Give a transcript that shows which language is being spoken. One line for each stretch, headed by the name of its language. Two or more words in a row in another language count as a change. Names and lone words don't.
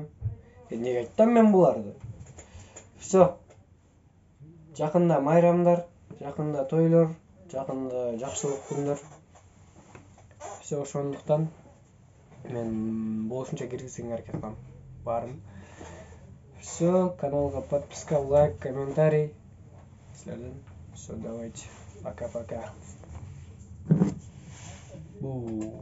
Kyrgyz: Неге айттым мен буларды?
Russian: Всё.
Kyrgyz: Жакында майрамдар, жакында тойлор, жакында жакшылык күндөр. Всё ошондуктан мен болушунча киргизүүгө аракет кылам. Баарын.
Russian: Все,
Kyrgyz: каналға
Russian: подписка, лайк, комментарий. Все, давайте. Пока-пока.